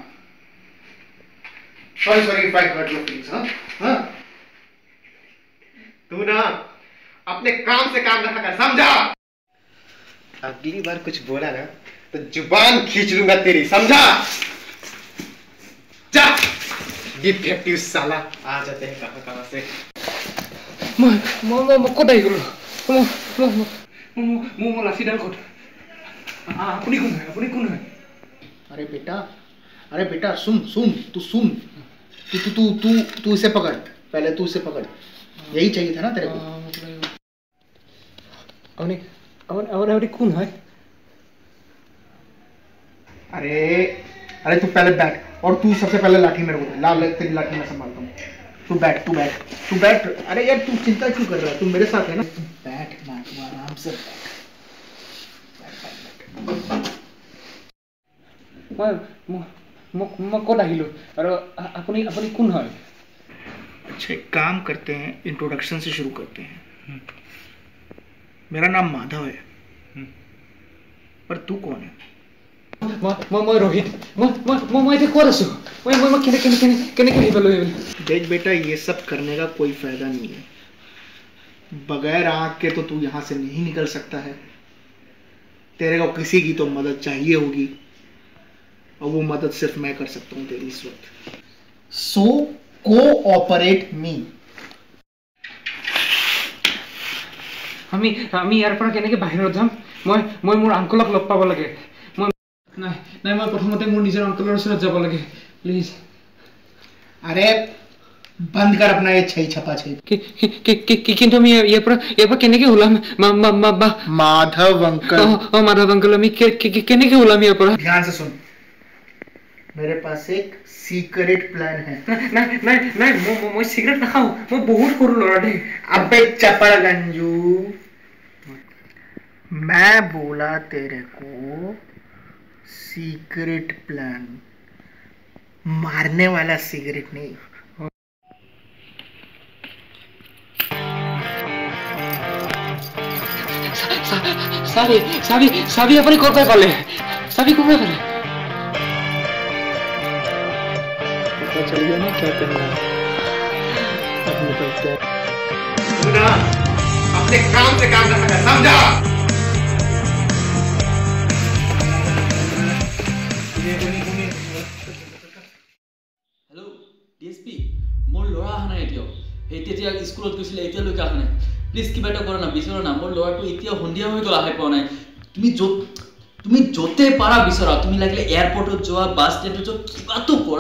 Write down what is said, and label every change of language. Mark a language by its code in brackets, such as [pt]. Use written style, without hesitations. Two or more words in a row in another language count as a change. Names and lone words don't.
[en] sorry if I hurt your feelings [hi] हाँ तू ना अपने काम से काम रखा कर समझा अगली बार कुछ बोला ना तो जुबान खींच लूंगा तेरी समझा जा डिफेक्टिव साला आ जाते हैं कहां से [as] মই ক'ত আহি গ'লো মোৰ লাঠিডাল ক'ত আপুনি কোন হয় [hi] अरे बेटा सुन तू सुन तू इसे पकड़ पहले तू इसे पकड़ यही चाहिए था ना तेरे को [as] আপুনি কোন হয় [hi] अरे तू पहले बैठ और तू सबसे पहले लाठी मेरे को दे ला तेरी लाठी मैं संभालता हूँ तू बैठ अरे यार तू चिंता क्यों कर रहा है तू मेरे साथ है ना तू बैठ ना तू आराम से [as] মই ক'ত আহিলোঁ আৰু আপুনি কোন হয় [hi] अच्छा एक काम करते हैं इंट्रोडक्शन से शुरू करते हैं मेरा नाम माधव है पर तू कौन है [as] মই रोहित মই এতিয়া ক'ত আছোঁ মই কেনেকৈ আহি পালোঁ [hi] देख बेटा ये सब करने का कोई फायदा नहीं है बगैर आँख के तो तू यहाँ से नहीं निकल सकता है तेरे को किसी की तो मदद चाहिए होगी और वो मदद सिर्फ मैं कर सकता हूँ तेरी इस वक्त [en] so cooperate me [as] আমি ইয়াৰ পৰা কেনেকৈ বাহিৰত যাম মই মোৰ আংকলক লগ পাব লাগে নাই মই প্ৰথমতে মোৰ নিজৰ আংকলৰ ওচৰত যাব লাগে প্লিজ [hi] अरे बंद कर अपना ये छई छपा छई [as] কিন্তু আমি ইয়াৰ পৰা কেনেকৈ ওলাম [hi] माधव अंकल [as] মাধৱ আংকল আমি কেনেকৈ ওলাম ইয়াৰ পৰা [hi] ध्यान से सुन मेरे पास एक [en] secret plan [hi] है [as] নাই মই চিগাৰেট নাখাওঁ মই বহুত সৰু ল'ৰা দেই [hi] अबे चपड़ गंजू मैं बोला तेरे को [en] secret plan [hi] मारने वाला सिगरेट नहीं [as] চাবি আপুনি ক'ৰ পৰা পালে চাবি ক'ৰ পৰা পালে [hi] पता चल गया ना क्या करना है अब निकलते हैं तू ना अपने काम से काम रखा कर समझा [as] হেল্ল' DSP মোৰ ল'ৰা অহা নাই এতিয়াও সেই তেতিয়া স্কুলত গৈছিলে এতিয়ালৈকে অহা নাই প্লিজ কিবা এটা কৰা না বিচাৰা না মোৰ ল'ৰাটো এতিয়া সন্ধিয়া হৈ গ'ল আহি পোৱা নাই তুমি য'ত তুমি য'তে পাৰা বিচৰা, তুমি লাগিলে এয়াৰপৰ্টত যোৱা, বাছ ষ্টেণ্ডত যোৱা, কিবাটো কৰা।